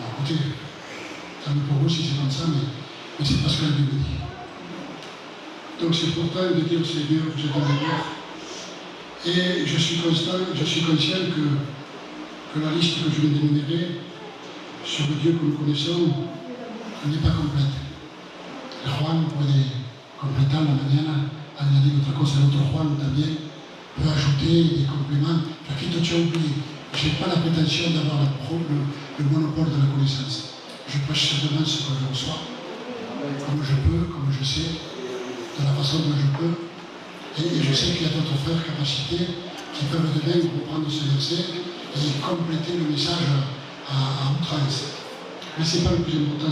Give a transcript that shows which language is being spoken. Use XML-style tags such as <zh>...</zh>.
<fr>Écoutez, tant mieux pour vous si c'est comme ça, mais c'est pas ce que la Bible dit. Donc c'est important de dire au Seigneur, vous êtes dans l'erreur. Et je suis conscient que la liste que je viens d'énumérer sur le Dieu que nous connaissons n'est pas complète.</fr> <es>Juan puede completar la mañana, añadir otra cosa, el otro Juan también peut ajouter des compléments.</es> <fr>Paquito tu as oublié, je n'ai pas la prétention d'avoir le monopole de la connaissance. Je prêche simplement ce que je reçois, comme je peux, comme je sais, de la façon dont je peux. Et je sais qu'il y a d'autres frères capacités qui peuvent demain reprendre ce verset et compléter le message à outrance. Mais ce n'est pas le plus important.</fr>